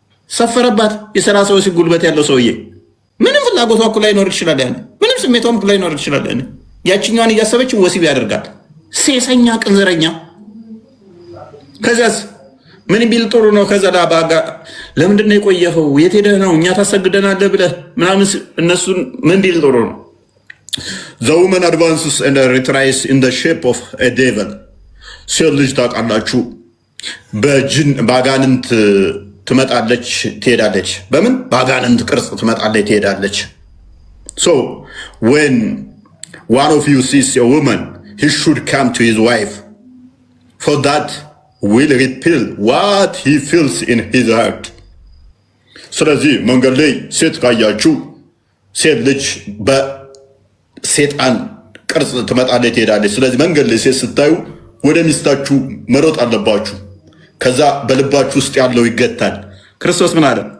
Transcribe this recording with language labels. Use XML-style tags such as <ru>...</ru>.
<am>ሰፈረባት። የሰራ ሰው ጉልበት ያለው ሰውዬ ምንም ፍላጎቷ እኮ ላይ ኖር ይችላል፣ ያኔ ምንም ስሜቷም ላይ ኖር ይችላል። ያኔ ያችኛዋን እያሰበች ወሲብ ያደርጋል። ሴሰኛ ቅንዝረኛ። ከዛስ ምን ቢል ጥሩ ነው? ከዛ ዳባጋ ለምንድን ነው የቆየኸው? የት ሄደህ ነው? እኛ ታሰግደናለህ ብለህ ምናምን እነሱን ምን ቢል ጥሩ ነው?</am> <en>The woman advances and retries in the shape of a devil.</en> <am>ሴት ልጅ ታውቃላችሁ በጅን ባጋንንት ትመጣለች ትሄዳለች።</am> <en>በምን ባጋንንት ቅርጽ ትመጣለች ትሄዳለች። So when one of you sees a woman, he should come to his wife, for that will repel what he feels in his heart.</en> <am>ስለዚህ መንገድ ላይ ሴት ካያችሁ ሴት ልጅ በሴጣን ቅርጽ ትመጣለች ትሄዳለች። ስለዚህ መንገድ ላይ ሴት ስታዩ ወደ ሚስታችሁ መሮጥ አለባችሁ። ከዛ በልባችሁ ውስጥ ያለው ይገታል። ክርስቶስ ምን አለ?</am>